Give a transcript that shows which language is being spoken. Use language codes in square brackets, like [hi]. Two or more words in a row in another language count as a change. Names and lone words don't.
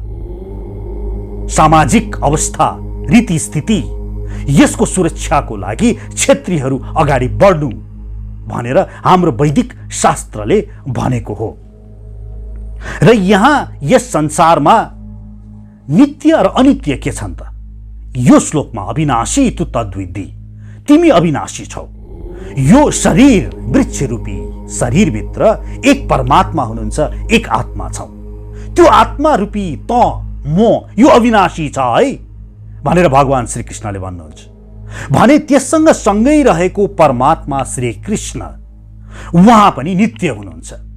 [ne] सामाजिक अवस्था, रीति स्थिति, यसको सुरक्षाको लागि क्षेत्रीयहरू अगाडि बढ्नु भनेर हाम्रो वैदिक शास्त्रले भनेको हो। र यहाँ यस संसारमा नित्य र अनित्य के छन् त? यो श्लोकमा [sa] अविनाशी तु तद्विद्धि, [ne] तिमी अविनाशी छौ। यो शरीर, वृक्ष रूपी शरीरभित्र एक परमात्मा हुनुहुन्छ, एक आत्मा छौ। त्यो आत्मा रूपी त म, यो अविनाशी छ है भनेर भगवान श्री कृष्णले भन्नुहुन्छ। भने त्यससँग सँगै रहेको परमात्मा श्री कृष्ण, उहाँ पनि नित्य हुनुहुन्छ।